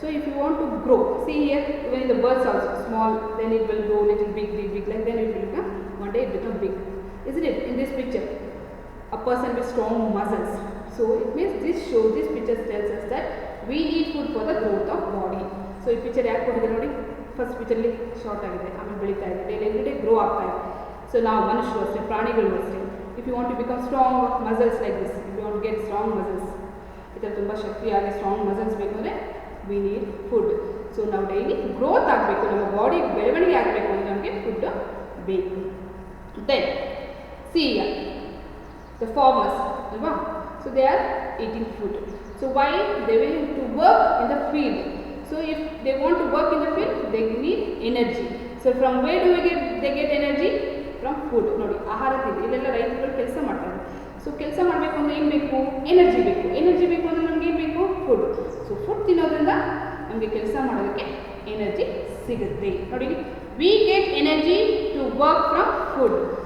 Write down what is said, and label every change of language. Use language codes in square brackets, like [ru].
[en] So if you want to grow, see here, even in the birds also small, then it will grow little big, big, big, like then it will become, one day it become big, isn't it? In this picture, a person with strong muscles. So it means this picture tells us that we need food for the growth of body. [kn] So ಈ picture ಯಾಕೆ ಕೊಟ್ಟಿದ್ದಾರೆ ನೋಡಿ, first ಪಿಕ್ಚರ್ಲಿ short ಆಗಿದೆ, ಆಮೇಲೆ ಬೆಳೀತಾ ಇದೆ, daily every day grow ಆಗ್ತಾ ಇದೆ. ಸೊ ನಾವು ಮನುಷ್ಯರು ಅಷ್ಟೇ, ಪ್ರಾಣಿಗಳು ಅಷ್ಟೇ. [en] if you want to become strong muscles like this, if you want get strong muscles, [kn] ಈ ಥರ ತುಂಬ ಶಕ್ತಿಯಾಗಿ ಸ್ಟ್ರಾಂಗ್ ಮಸಲ್ಸ್ ಬೇಕು ಅಂದರೆ [en] We need food. [kn] ಸೊ ನಾವು ಡೈಲಿ ಗ್ರೋತ್ ಆಗಬೇಕು, ನಮ್ಮ ಬಾಡಿ ಬೆಳವಣಿಗೆ ಆಗಬೇಕು ಅಂದರೆ ನಮಗೆ ಫುಡ್ ಬೇಕು. [en] Then see the farmers ಅಲ್ವಾ, so they are eating food. So why? They will to work in the field. So if they want to work in the field, they need energy. So from where do they get energy? From food. [kn] ನೋಡಿ, ಆಹಾರ ತಿಂದು ಇಲ್ಲೆಲ್ಲ ರೈತರು ಕೆಲಸ ಮಾಡ್ತಾರೆ. So ಕೆಲಸ ಮಾಡಬೇಕು ಅಂದರೆ ಏನು ಬೇಕು? ಎನರ್ಜಿ ಬೇಕು. ಎನರ್ಜಿ ಬೇಕು ಅಂದರೆ ನಮ್ಗೆ ಏನು ಬೇಕು? ಫುಡ್. ಸೊ ಫುಡ್ ತಿನ್ನೋದ್ರಿಂದ ನಮಗೆ ಕೆಲಸ ಮಾಡೋದಕ್ಕೆ ಎನರ್ಜಿ ಸಿಗುತ್ತೆ. [en] ನೋಡಿ, we get energy to work from food.